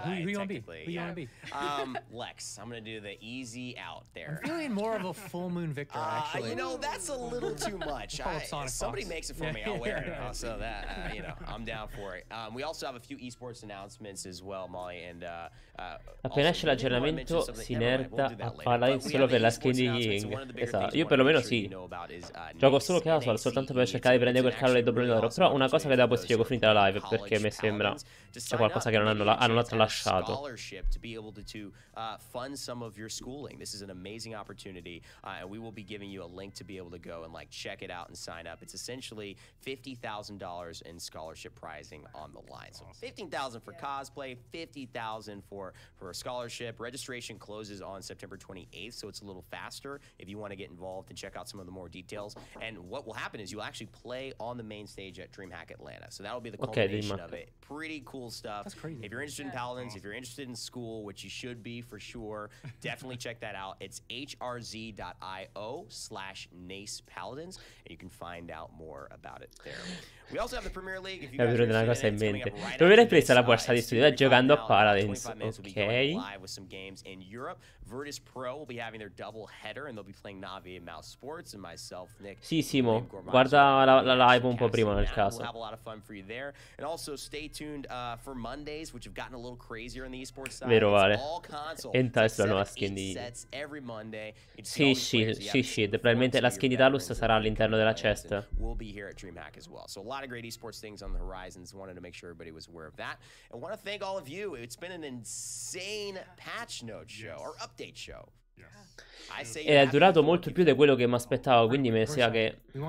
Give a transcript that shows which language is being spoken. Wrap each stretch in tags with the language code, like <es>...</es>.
<en>Who you want to be? Who you want to be? Lex, I'm gonna do the easy out there. I'm feeling more of a Full Moon Victor, actually. You know, that's a little too much. Somebody makes it for me, I'll wear it. So that, you know, I'm down for it. We also have a few esports announcements as well, Molly, and</en> <it>appena esce l'aggiornamento si nerda a Paladins solo per la skin di Ying. Esatto, io perlomeno sì. Gioco solo casual, soltanto per cercare di prendere quel cavolo di doblone d'oro. Però una cosa che da poi spiego finita la live, perché mi sembra c'è qualcosa cosa che non hanno tralasciato.</it> <en>Scholarship to be able to fund some of your schooling. This is an amazing opportunity, and we will be giving you a link to be able to go and like check it out and sign up. It's essentially $50,000 in scholarship prizing on the line. So $15,000 for cosplay, $50,000 for a scholarship. Registration closes on September 28th, so it's a little faster if you want to get involved and check out some of the more details. And what will happen is you'll actually play on the main stage at DreamHack Atlanta. So that'll be the culmination of it. Pretty cool stuff. That's crazy. If you're interested in Paladins, if you're interested in school, which you should be for sure, definitely check that out. It's hrz.io/NacePaladins, and you can find out more about it there. We also have the Premier League. If you guys</en> <it>una cosa in mente. Dove l'hai presa la borsa di studio? Giocando a Paladins. Ok.</it> <en>Live with some games in Europe. Virtus Pro will be having their double header, and they'll be playing Navi and Mouse Sports, and myself, Nick.</en> <it>Sì, Simo, guarda la live un po' prima nel caso.</it> <en>We'll have a lot of fun for you there, and also stay tuned for Mondays, which have gotten a little crazier on the esports side.</en> <it>Vero, Vale.</it> <en>All console.</en> <it>Entra sulla nuova skin di... Sì, Shield. Probabilmente la skin di Talus sarà all'interno della chest.</it> <en>We'll be here at DreamHack as well. So a lot of great esports things on the horizons. Wanted to make sure everybody was aware of that. And want to thank all of you. It's been an insane patch note show, or update show.</en> <it>È durato molto più di quello che mi aspettavo, quindi mi sa che...</it>